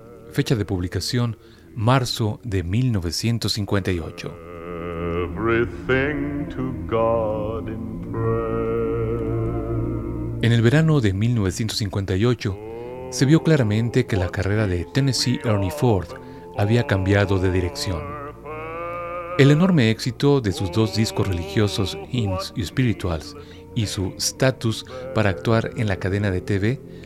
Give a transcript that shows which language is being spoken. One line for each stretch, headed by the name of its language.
Spanish: Fecha de publicación marzo de 1958.
English: Everything to God in prayer.
Spanish: En el verano de 1958 se vio claramente que la carrera de Tennessee Ernie Ford había cambiado de dirección. El enorme éxito de sus dos discos religiosos, Hymns y Spirituals, y su estatus para actuar en la cadena de TV,